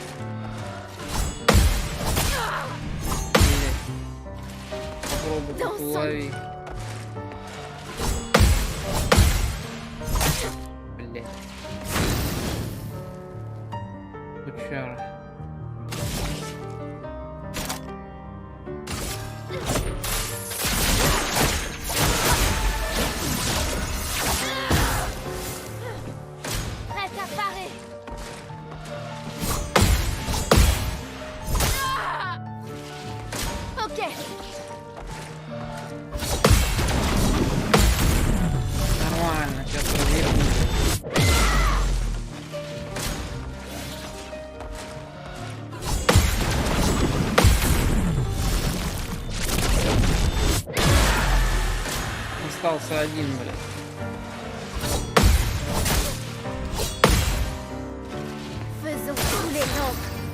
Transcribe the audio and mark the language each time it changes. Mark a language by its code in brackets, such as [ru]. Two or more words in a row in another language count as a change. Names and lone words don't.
[ru] Блять. Попробуй тут улови. Блять. Сучара. [fr] Prête à parer. Ok. [ru] Нормально, сейчас разъебу. Остался один, блядь. [fr] Faisons couler l'encre.